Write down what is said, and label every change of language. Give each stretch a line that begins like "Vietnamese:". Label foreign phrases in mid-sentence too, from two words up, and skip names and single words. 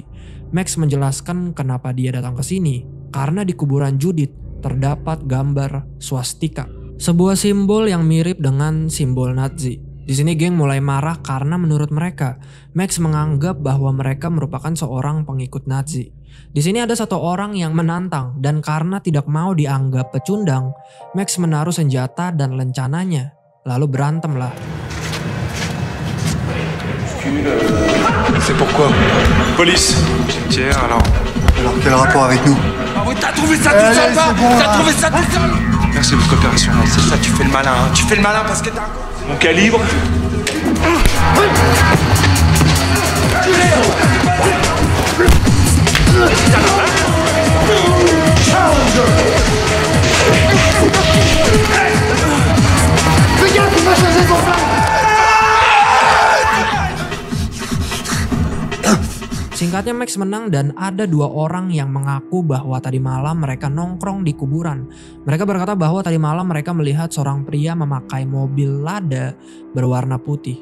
Indonesian: Max menjelaskan kenapa dia datang ke sini. Karena di kuburan Judith terdapat gambar swastika, sebuah simbol yang mirip dengan simbol Nazi. Di sini geng mulai marah karena menurut mereka, Max menganggap bahwa mereka merupakan seorang pengikut Nazi. Di sini ada satu orang yang menantang dan karena tidak mau dianggap pecundang, Max menaruh senjata dan lencananya. Lalu berantemlah.
French: C'est pourquoi? Police. Cimetière, alors quel rapport avec nous? Ah oui, t'as trouvé ça tout seul, pas? T'as trouvé ça tout seul? Merci de votre coopération. C'est ça, tu fais le malin, hein. Tu fais le malin parce que t'as mon calibre. Fais gaffe, il va changer son flingue!
Indonesian: Singkatnya, Max menang dan ada dua orang yang mengaku bahwa tadi malam mereka nongkrong di kuburan. Mereka berkata bahwa tadi malam mereka melihat seorang pria memakai mobil Lada berwarna putih.